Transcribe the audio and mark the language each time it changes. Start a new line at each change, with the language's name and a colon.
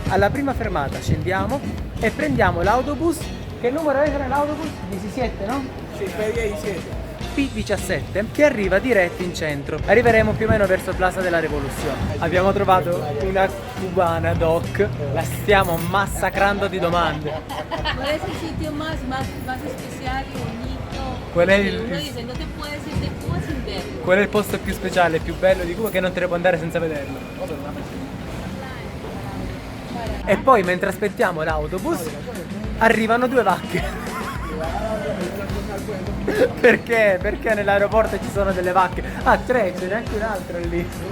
Italian: Alla prima fermata scendiamo e prendiamo l'autobus. Che numero è l'autobus? 17, no? Sì, per 17. P17 che arriva diretto in centro. Arriveremo più o meno verso Plaza della Revoluzione. Abbiamo trovato una cubana doc, la stiamo massacrando di domande.
Spanish: ¿Cuál es el sitio más especial y bonito? ¿Cuál es Que el- uno dice, no te puedes ir de Cuba sin verlo.
Italian: Qual è il posto più speciale, più bello di Cuba che non te ne può andare senza vederlo? E poi mentre aspettiamo l'autobus arrivano 2 vacche. Perché? Perché nell'aeroporto ci sono delle vacche. Ah, 3, ce n'è anche un'altra lì.